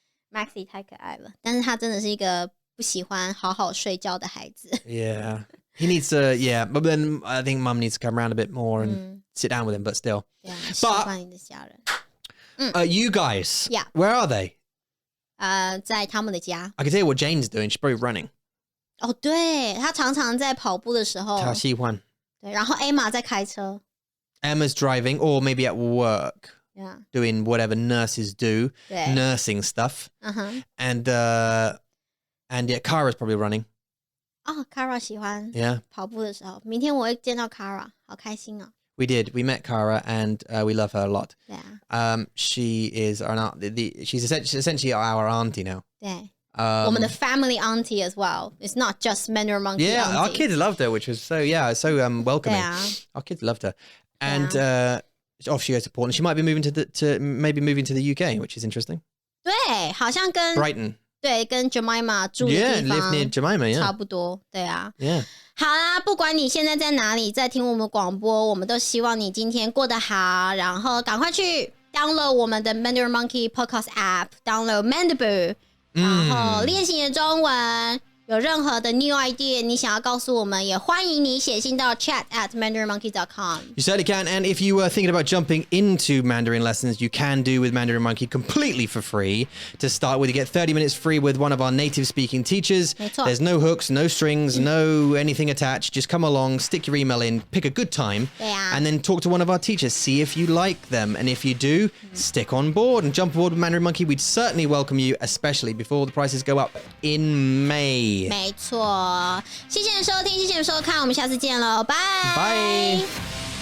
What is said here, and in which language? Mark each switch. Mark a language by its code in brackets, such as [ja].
[zh] Maxie 太可爱了，但是他真的是一个不喜欢好好睡觉的孩子。 [en] Yeah, he needs to. Yeah, but then I think Mum needs to come around a bit more and sit down with him. But still, [zh] 喜欢你的家人。 [en] You guys, yeah, where are they? [zh] 在他们的家。 [en] I can tell you what Jane's doing. She's probably running. [zh] 哦，对，他常常在跑步的时候。她喜欢。对，然後 Emma 在开车。 [en] Emma's driving, or maybe at work. Yeah. Doing whatever nurses do, nursing stuff. And yeah, Kara's probably running. [zh] 哦 Kara 喜欢 [en] Yeah. [zh] 跑步的时候，明天我会见到 Kara， 好开心哦。 [en] We did. We met Kara, and we love her a lot. Yeah. She is she's essentially our auntie now. [zh] 对。我们的 [en] family auntie as well. It's not just Mandarin Monkey Yeah, auntie. our kids loved her, which was so welcoming. Our kids loved her. And off she goes to Portland. She might be moving to the UK, which is interesting. [zh] 对，好像跟 [en] Brighton. [zh] 对，跟 Jemima 住的地方 [en] live near Jemima, [zh] 差不多，对啊。 [en] Yeah. [zh] 好啦，不管你现在在哪里，在听我们广播，我们都希望你今天过得好，然后赶快去 download 我们的 Mandarin Monkey Podcast app，download Mandaboo， 然后练习你的中文。有任何的 new idea 你想要告诉我们，也欢迎你写信到 chat@mandarinmonkey.com. [en] You certainly can, and if you were thinking about jumping into Mandarin lessons, you can do with Mandarin Monkey completely for free. To start with, you get 30 minutes free with one of our native speaking teachers. [zh] 没错。 [en] There's no hooks, no strings, no anything attached. Just come along, stick your email in, pick a good time, [zh] 对啊。 [en] and then talk to one of our teachers. See if you like them, and if you do, stick on board and jump aboard with Mandarin Monkey. We'd certainly welcome you, especially before the prices go up in May. [zh] 没错，谢谢你收听，谢谢你收看，我们下次见喽，拜。